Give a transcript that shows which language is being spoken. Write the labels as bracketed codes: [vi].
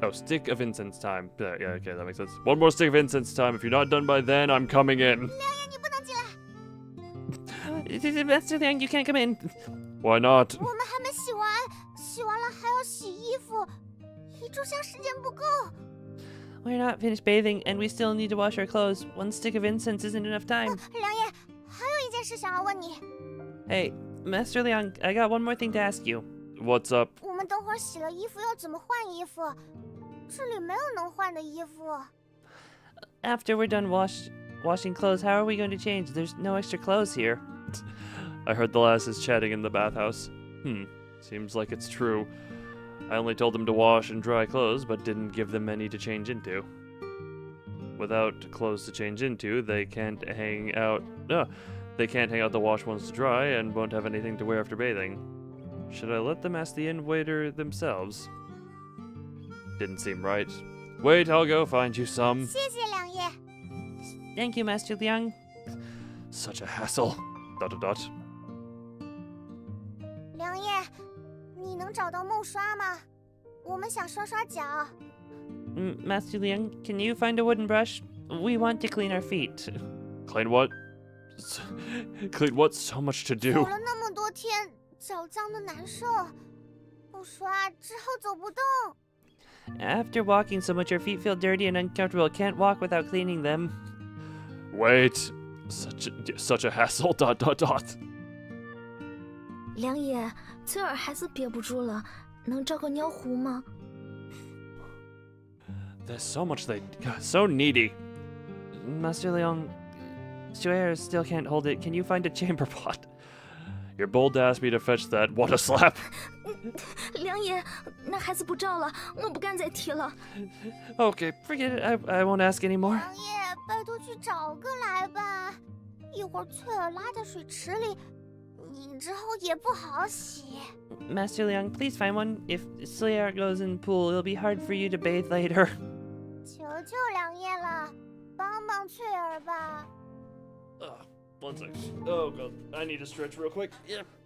[en] Oh, stick of incense time. Yeah, okay, that makes sense. One more stick of incense time. If you're not done by then, I'm coming in. [zh] 亮爷，你不能进来， [en] Master Liang, you can't come in. Why not? [zh] 我们还没洗完，洗完了还要洗衣服，一炷香时间不够。 [en] We're not finished bathing, and we still need to wash our clothes. One stick of incense isn't enough time. [zh] 亮爷，还有一件事想要问你， [en] Hey, Master Liang, I got one more thing to ask you. What's up? [zh] 我们等会儿洗了衣服要怎么换衣服？这里没有能换的衣服。 [en] After we're done washing clothes, how are we going to change? There's no extra clothes here. I heard the lasses chatting in the bathhouse. Seems like it's true. I only told them to wash and dry clothes, but didn't give them any to change into. without clothes to change into, they can't hang out. They can't hang out the washed ones to dry, and won't have anything to wear after bathing. Should I let them ask the inn waiter themselves? Didn't seem right. Wait, I'll go find you some. [zh] 谢谢梁爷。 [en] Thank you, Master Liang. Such a hassle. ... [zh] 梁爷，你能找到梦刷吗？我们想刷刷脚。 [en] Master Liang, can you find a wooden brush? We want to clean our feet. Clean what? Clean what? So much to [zh] 走 [en] do. [zh] 了那么多天，脚脏的难受，不刷之后走不动。 [en] After walking so much, your feet feel dirty and uncomfortable. Can't walk without cleaning them. Wait. Such a hassle. ... [zh] 梁爷，翠儿还是憋不住了，能找个尿壶吗？ [en] There's so much they got. So needy. Master Liang, Shuer still can't hold it. Can you find a chamber pot? You're bold to ask me to fetch that. What a slap. [zh] 梁爷，那还是不照了，我不敢再提了。 [en] Okay, forget it. I won't ask anymore. [zh] 梁爷，拜托去找个来吧。一会儿翠儿拉在水池里，你之后也不好洗。 [en] Master Liang, please find one. If Shuer goes in the pool, it'll be hard for you to bathe later. [zh] 求求梁爷了，帮帮翠儿吧。 [en] One sec. Oh god. I need to stretch real quick. Yeah.